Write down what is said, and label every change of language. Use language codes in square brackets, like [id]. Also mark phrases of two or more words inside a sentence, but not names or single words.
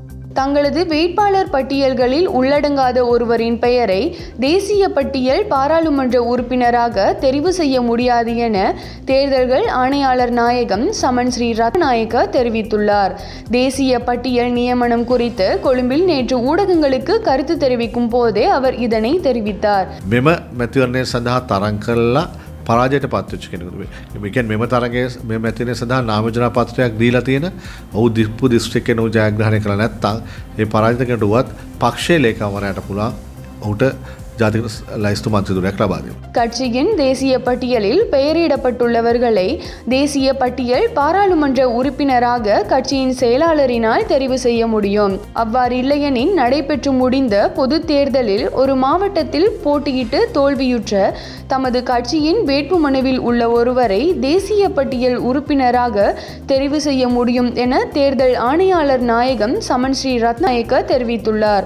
[ta] தங்களது வேட்பாளர் பட்டியல்களில் உள்ளடங்காத ஒருவரின் பெயரை தேசிய பட்டியல் பாராளுமன்ற உறுப்பினராக தெரிவு செய்ய முடியாது என தேர்தல்கள் ஆணையாளர் நாயகம் சமன் ஸ்ரீ ரத்நாயக்க தெரிவித்துள்ளார். தேசிய பட்டியல் நியமனம் குறித்து கொழும்பில் நேற்று ஊடகங்களுக்கு கருத்து தெரிவிக்கும் போதே அவர் இதனை தெரிவித்தார். [si] පරාජයට පත්වෙච්ච කෙනෙකුට මේ කියන්නේ මෙම තරගයේ මේ මැතිනේ සඳහා නාමජනා පත්‍රයක් දීලා තියෙන ඔහු දිප්පු දිස්ත්‍රික්කේ නෝ ජයග්‍රහණය කළා නැත්නම් ඒ පරාජිත කෙනෙකුට උවත් පක්ෂයේ ලේකම්වරයාට පුළුවන් ඔහුට ජාතික ලයිස්තු මන්ත්‍රීදුරයක් ලබා දෙන්න. [ta] கட்சியின் தேசிய பட்டியலில் பெயரிடப்பட்டுள்ளவர்களை தேசிய பட்டியல் பாராளுமன்ற உறுப்பினராக கட்சியின் செயலாளரினால் தெரிவு செய்ய முடியும். அவ்வாறு இல்லையெனில் நடைபெற்று முடிந்த பொது தேர்தலில் ஒரு மாவட்டத்தில் போட்டியிட்டு தோல்வியுற்ற தமது கட்சியின் வேட்புமனுவில் உள்ள ஒருவரை தேசிய பட்டியல் உறுப்பினராக தெரிவு செய்ய முடியும் என தேர்தல் ஆணையாளர் நாயகம் சமன் ஸ்ரீ ரத்நாயக்க தெரிவித்துள்ளார்.